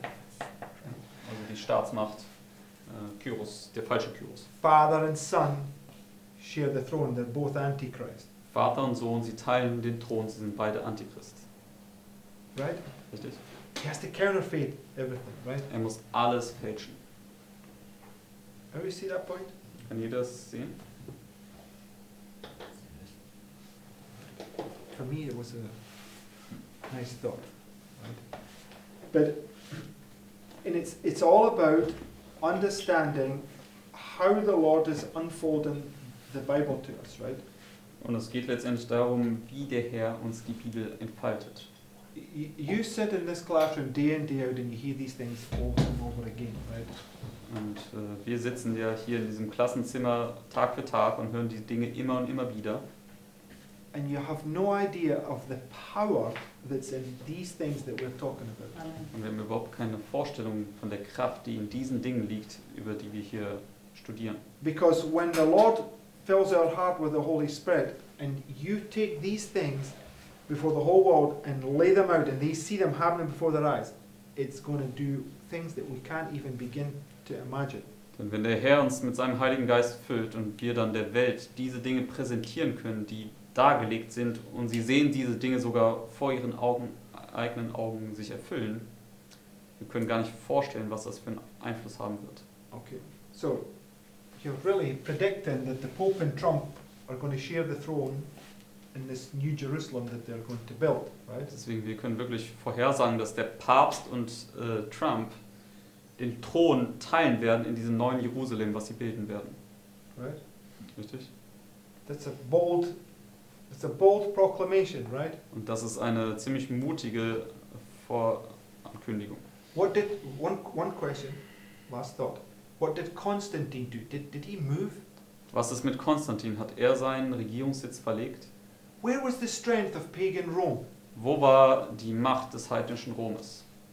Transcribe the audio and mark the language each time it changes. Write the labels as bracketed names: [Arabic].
[German] Also die Staatsmacht, Kyros, der falsche Kyros. [English] Father and Son share the throne. They're both Antichrist, [German] Vater und Sohn, sie teilen den Thron, sie sind beide Antichrist. [English] right? [German] Richtig? [English] He has to counterfeit everything, right? [German] Er muss alles fälschen. [English] How do you see that point? [German] Kann jeder das sehen? [English] For me, it was a nice thought, right? But and it's all about understanding how the Lord is unfolding the Bible to us, right? [German] Und es geht letztendlich darum, wie der Herr uns die Bibel entfaltet. [English] You sit in this classroom day in, day out, and you hear these things over and over again, right? [German] Und wir sitzen ja hier in diesem Klassenzimmer Tag für Tag und hören die Dinge immer und immer wieder. [English] And you have no idea of the power that's in these things that we're talking about. [German] Und wir haben überhaupt keine Vorstellung von der Kraft, die in diesen Dingen liegt, über die wir hier studieren. [English] Because when the Lord fills our heart with the Holy Spirit, and you take these things before the whole world and lay them out, and they see them happening before their eyes, it's going to do things that we can't even begin to imagine. [German] Denn wenn der Herr uns mit seinem Heiligen Geist füllt und wir dann der Welt diese Dinge präsentieren können, die dargelegt sind, und sie sehen diese Dinge sogar vor ihren eigenen Augen sich erfüllen, wir können gar nicht vorstellen, was das für einen Einfluss haben wird. [English] Okay, so you're really predicting that the Pope and Trump are going to share the throne in this New Jerusalem that they're going to build, right? [German] Deswegen, wir können wirklich vorhersagen, dass der Papst und Trump den Thron teilen werden in diesem neuen Jerusalem, was sie bilden werden. [English] Right? [German] Richtig? [English] That's a bold proclamation, right? [German] Und das ist eine ziemlich mutige Vorankündigung. [English] One question, last thought. What did Constantine do? Did he move? [German] Was ist mit Konstantin? Hat er seinen Regierungssitz verlegt? [English] Where was the strength of pagan Rome? [German] Wo war die Macht des heidnischen Romes?